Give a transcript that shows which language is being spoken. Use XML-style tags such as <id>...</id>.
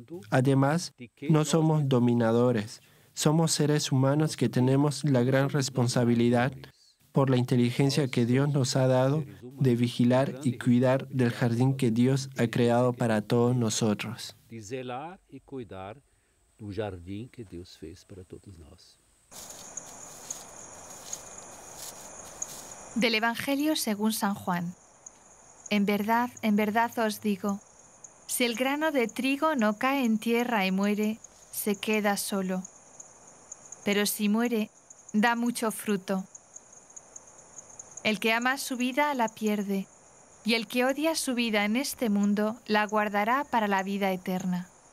<es>Además, no somos dominadores, somos seres humanos que tenemos la gran responsabilidad, por la inteligencia que Dios nos ha dado, de vigilar y cuidar del jardín que Dios ha creado para todos nosotros.</es> <pt>Do jardim que Deus fez para todos nós.</pt> <es>Del Evangelio según San Juan. En verdad os digo, si el grano de trigo no cae en tierra y muere, se queda solo. Pero si muere, da mucho fruto. El que ama su vida la pierde, y el que odia su vida en este mundo la guardará para la vida eterna.</es>